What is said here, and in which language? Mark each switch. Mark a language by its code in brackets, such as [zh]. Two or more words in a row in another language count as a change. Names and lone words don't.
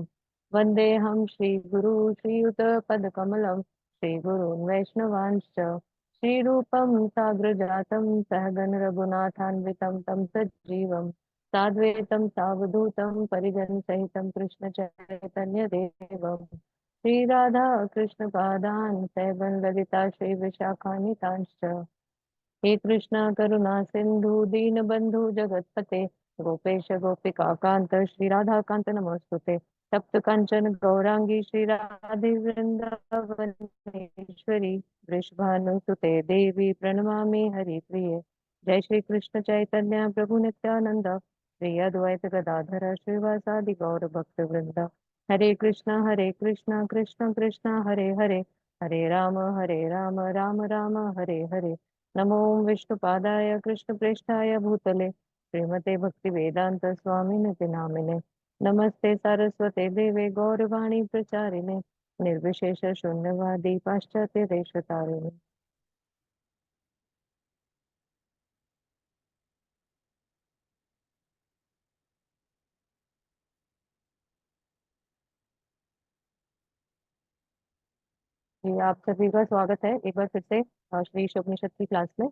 [sa] वन्देऽहं श्रीगुरु श्रीयुतपदकमलं श्रीगुरून् वैष्णवांश्च श्रीरूपं साग्रजातं सहगण रघुनाथान्वितं तं सजीवं साद्वैतं सावधूतं परिजनसहितं कृष्णचैतन्यदेवम् श्री राधा कृष्ण पादान सैबन ललिता श्री विशाखान्वितांश्च। हे कृष्ण करुणा सिंधु दीन बंधु जगतपते गोपेश गोपिका कांत श्री राधा कांत नमोस्तुते। तप्त कंचन गौरांगी श्री राधे वृंदावनेश्वरी वृषभानुसुते देवी प्रणमामि हरिप्रिये। जय श्री कृष्ण चैतन्य प्रभु नित्यानंद श्री अद्वैत गदाधर श्रीवासादि गौर भक्त वृंद। हरे कृष्ण कृष्ण कृष्ण हरे हरे हरे राम राम राम हरे हरे। नमो विष्णुपादाय कृष्णप्रेष्ठाय भूतले श्रीमते भक्तिवेदांत स्वामिनिति नामिने। नमस्ते सारस्वते देवे गौरवाणी प्रचारिणे निर्विशेष शून्यवादी पाश्चात्य देशतारिणे। [hi] जी, आप सभी का स्वागत है एक बार फिर से श्री उपनिषद की क्लास में।